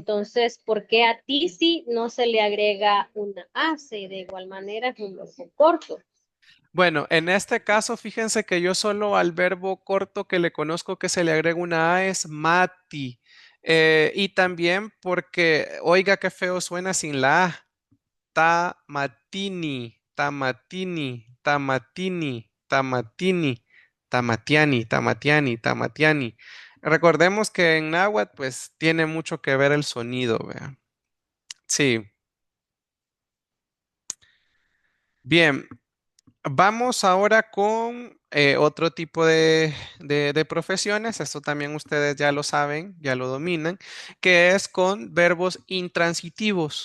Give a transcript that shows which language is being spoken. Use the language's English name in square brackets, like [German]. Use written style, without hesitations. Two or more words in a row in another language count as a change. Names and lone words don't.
[Spanish] Entonces, ¿por qué a ti sí no se le agrega una A? Si de igual manera es un verbo corto. Bueno, en este caso, fíjense que yo solo al verbo corto que le conozco que se le agrega una A es mati. Y también porque, oiga, qué feo suena sin la A. [Nahuatl languages] Tamatini, tamatini, tamatini, tamatini, tamatiani, tamatiani, tamatiani. [Spanish] Recordemos que en náhuatl, pues, tiene mucho que ver el sonido, ¿vea? Sí. Bien, vamos ahora con otro tipo de profesiones. Esto también ustedes ya lo saben, ya lo dominan, que es con verbos intransitivos.